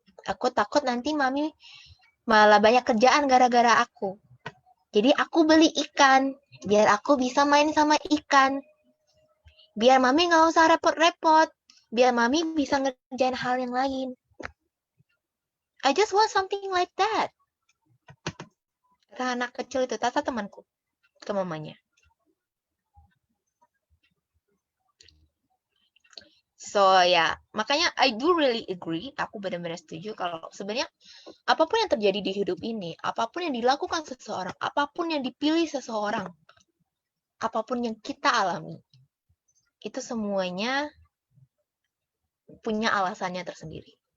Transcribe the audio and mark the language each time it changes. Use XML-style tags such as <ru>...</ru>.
<id>Aku takut nanti Mami malah banyak kerjaan gara-gara aku. Jadi aku beli ikan, biar aku bisa main sama ikan. Biar Mami gak usah repot-repot. Biar Mami bisa ngerjain hal yang lain.</id> <en>I just want something like that.</en> <id>Kata anak kecil itu, kata temanku ke mamanya.</id> <en>So</en> <id>ya, makanya</id> <en>I do really agree.</en> <id>Aku benar-benar setuju kalau sebenarnya apapun yang terjadi di hidup ini, apapun yang dilakukan seseorang, apapun yang dipilih seseorang, apapun yang kita alami, itu semuanya punya alasannya tersendiri.</id>